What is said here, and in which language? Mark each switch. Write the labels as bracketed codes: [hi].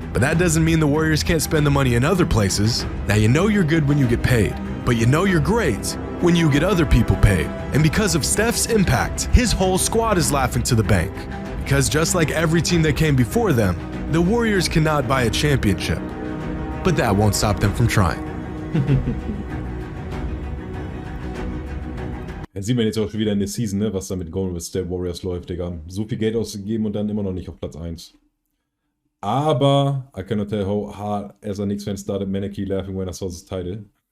[en] But that doesn't mean the Warriors can't spend the money in other places. Now you know you're good when you get paid, but you know you're great when you get other people paid. And because of Steph's impact, his whole squad is laughing to the bank. Because just like every team that came before them, the Warriors cannot buy a championship. But that won't stop them from trying. [de] Dann sieht man jetzt auch schon wieder in der Season, ne, was da mit Golden State Warriors läuft, Digga. So viel Geld ausgegeben und dann immer noch nicht auf Platz 1. [en] Aber, I cannot tell how hard as a Knicks fan started Maneki laughing when I saw this title.